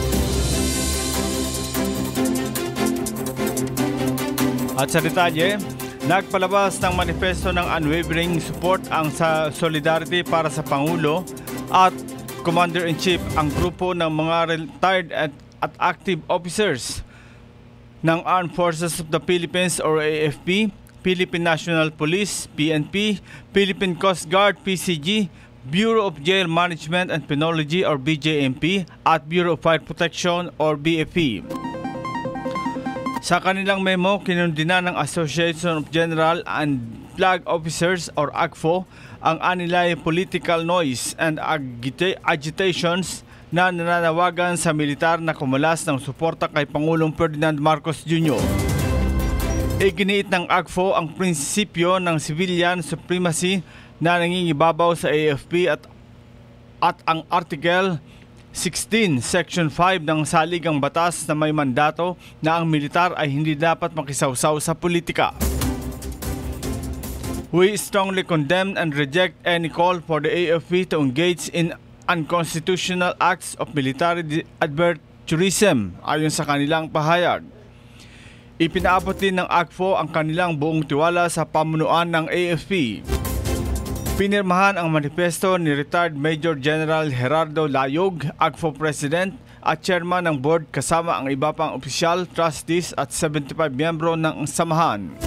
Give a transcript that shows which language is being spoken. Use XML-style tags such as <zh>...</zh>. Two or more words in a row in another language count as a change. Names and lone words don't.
<tl>At sa detalye, Nagpalabas ng manifesto ng</tl> <en>unwavering support</en> <tl>ang sa Solidarity para sa Pangulo at Commander-in-Chief ang grupo ng mga retired at</tl> <en>active officers</en> <tl>ng Armed Forces of the Philippines or AFP, Philippine National Police, PNP, Philippine Coast Guard, PCG, Bureau of Jail Management and Penology or BJMP at Bureau of Fire Protection or BFP. Sa kanilang memo, kinundina ng Association of General and Flag Officers or AGFO ang anilay</tl> <en>political noise and agitations</en> <tl>na nananawagan sa militar na kumulas ng suporta kay Pangulong Ferdinand Marcos Jr. Iginiit ng AGFO ang prinsipyo ng</tl> <en>civilian supremacy</en> <tl>na nangingibabaw sa AFP at ang Article 16, Section 5 ng saligang batas na may mandato na ang militar ay hindi dapat makisawsaw sa politika.</tl> <en>We strongly condemn and reject any call for the AFP to engage in unconstitutional acts of military adventurism</en> <tl>ayon sa kanilang pahayag. Ipinaabot din ng AGFO ang kanilang buong tiwala sa pamunuan ng AFP. Pinirmahan ang manifesto ni retired Major General Gerardo Layog, AGFO President at Chairman ng Board kasama ang iba pang opisyal, trustees at 75 miyembro ng samahan.</tl>